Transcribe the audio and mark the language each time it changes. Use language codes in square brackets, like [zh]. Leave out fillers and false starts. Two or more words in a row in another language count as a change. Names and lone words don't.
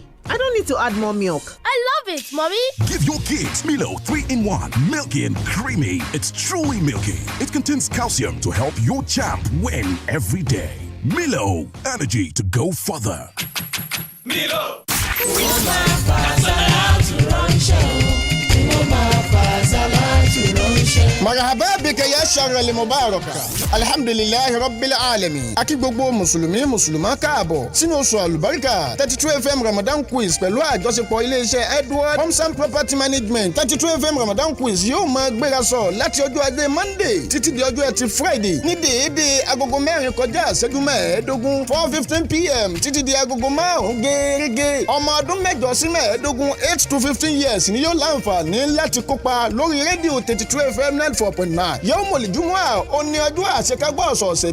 [en] I don't need to add more milk. I love it, Mommy. Give your kids Milo 3-in-1, milky and creamy. It's truly milky. It contains calcium to help your champ win every day. Milo, energy to go further. Milo. [ar] مرحبا بك يا شهر المبارك الحمد لله رب العالمين [yo] akí gbogbo mùsùlùmí mùsùlùmá káàbọ̀ sínú oṣù àlùbáríkà 32 FM Ramadan quiz pẹ̀lú àjọṣepọ̀ iléeṣẹ́ Edward Homes and Property Management 32 FM Ramadan quiz yóò máa gbéra sọ láti ọjọ́ ajé Monday títí di ọjọ́ ẹtì Friday ní déédéé agogo 4 kọjá ìṣẹ́jú 15 4:15 PM títí di agogo 5 gẹ́gẹ́ ọmọ ọdún 8 sí 15 [en] 8 to 15 years [yo] ni yóò láǹfààní láti kópa lórí rédíò 32 FM 94.9 yóò mọ̀lì júmọ́ ó ní ọjọ́ àṣekágbọ́ ọ̀sọ̀ọ̀sẹ̀